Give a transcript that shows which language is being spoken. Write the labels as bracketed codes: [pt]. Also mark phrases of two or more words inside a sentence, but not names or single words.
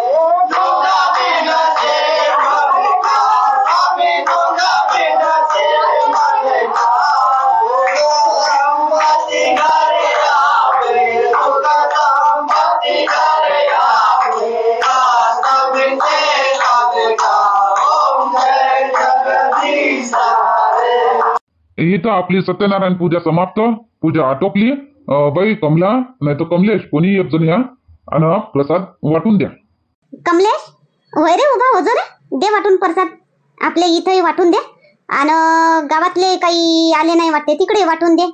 [hi] दुख बिन से मन का स्वामी, दुख बिन से मन का संपत्ति घर आवे, सुख संपत्ति घर आवे। दास बिन से सब का। ओम जय जगदीश रे। [mr] इथं आपली सत्यनारायण पूजा समाप्त, पूजा आटोपली. बाई कमला नाही तर कमलेश कोणी एक जण या आणि हा प्रसाद वाटून द्या. कमलेश होय रे, उभा हो जो रे, दे वाटून प्रसाद. आपले इथंही वाटून दे आणि गावातले काही आले नाही वाटते तिकडे वाटून दे.